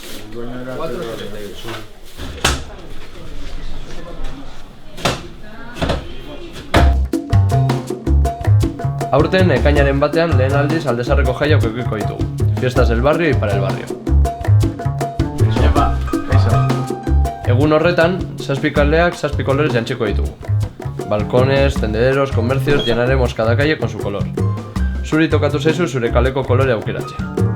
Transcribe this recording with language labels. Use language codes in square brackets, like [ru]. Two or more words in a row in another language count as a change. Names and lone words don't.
[eu] 4,78. Aurten ekainaren batean lehen aldiz Aldezarreko jaiak edukiko ditugu. [es] Fiestas del barrio y para el barrio. [eu] Egun horretan, 7 kaldeak 7 kolorez jantziko ditugu. [es] Balcones, tendederos, comercios, llenaremos cada calle con su color. [eu] Zuri tokatu zaizu zure kaleko kolore aukeratzea.